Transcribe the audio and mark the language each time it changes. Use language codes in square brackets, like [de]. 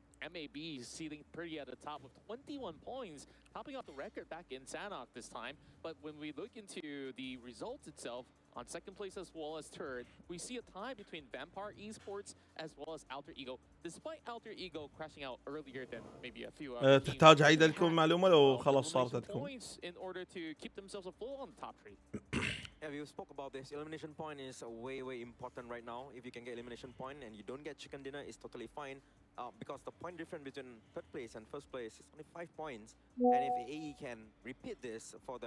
[en] MAB sitting pretty at the top with 21 points, topping off the record back in Sanhok this time. But when we look into the results itself, on second place as well as third, we see a tie between Vampire Esports as well as Alter Ego. Despite Alter Ego crashing out earlier than maybe a few other teams, [ar] تحتاج أعيد لكم المعلومة لو خلاص صارت عندكم. [en] points in order to keep themselves afloat on the top three. Yeah, we spoke about this. Elimination point is way important right now. If you can get elimination point and you don't get chicken dinner, it's totally fine. Because the point difference between third place and first place is only 5 points. And if AE can repeat this for the